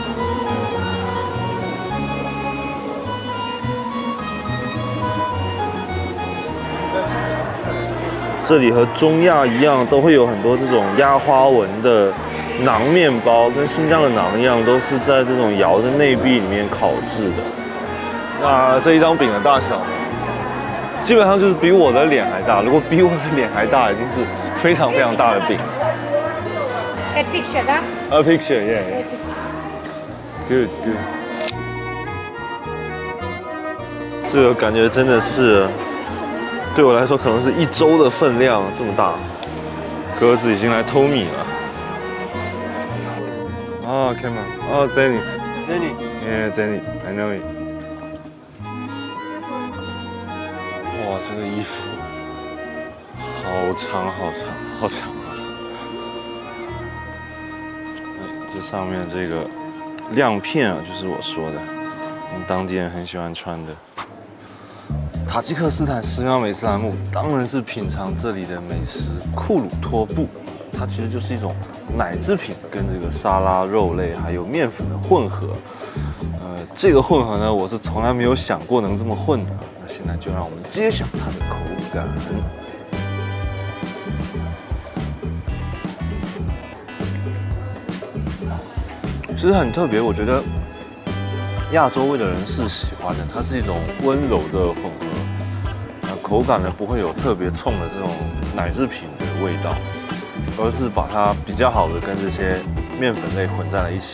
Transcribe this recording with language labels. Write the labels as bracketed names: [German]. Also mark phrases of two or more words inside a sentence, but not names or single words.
[Chinese] 這裡和中亞一樣，都會有很多這種壓花紋的饢麵包，跟新疆的饢一樣，都是在這種窯的內壁裡面烤制的。那這一張餅的大小，基本上就是比我的臉還大。如果比我的臉還大，已經是非常非常大的餅。 [English] A picture, huh? A picture, yeah. Good, good. [Chinese] 這個感覺真的是，對我來說可能是1周的分量，這麼大。鴿子已經來偷米了。 [English] 啊 ，come on， 哦 ，Zenit， Zenit， I know it。 [Chinese] 哇，這個衣服好長，好長，好長，好長。這上面這個亮片啊，就是我說的，我們當地人很喜歡穿的。塔吉克斯坦10秒美斯蘭木當然是品嘗這裡的美食庫魯托布，它其實就是一種奶製品跟這個沙拉、肉類還有麵粉的混合。這個混合呢，我是從來沒有想過能這麼混的。那現在就讓我們揭曉它的口感。其實很特別，我覺得亞洲味的人是喜歡的，它是一種溫柔的混合，口感呢不會有特別衝的這種奶製品的味道，而是把它比較好的跟這些麵粉類混在了一起。